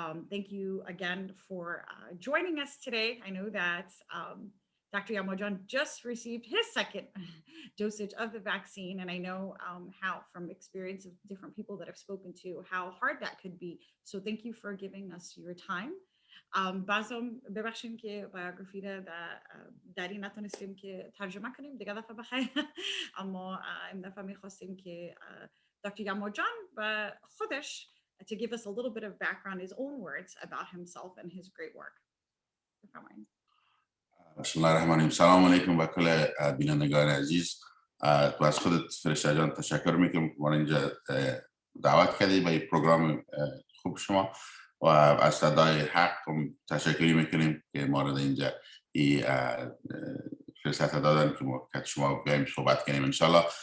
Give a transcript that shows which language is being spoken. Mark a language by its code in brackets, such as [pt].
[en] Thank you again for joining us today. I know that Dr. Yamojan just received his second dosage of the vaccine, and I know how, from experience of different people that I've spoken to, how hard that could be. So thank you for giving us your time. [fa] بازم ببخشیم که بیوگرافی را در این نتونستیم که ترجمه کنیم دیگه دفعه بخیر اما این دفعه میخواستیم که Dr. [en] Yamojan [fa] و خودش [en] to give us a little bit of background, his own words about himself and his great work. [ar] بسم الله الرحمن الرحیم. [fa] سلام علیکم و کل بینندگان عزیز. تو از خودت فرشته جان تشکر میکنم که ما اینجا دعوت کردی به این پروگرام خوب شما و از صدای حق تشکری میکنیم که ما رو اینجا این فرصت دادن که ما که شما بیایم صحبت کنیم انشالله.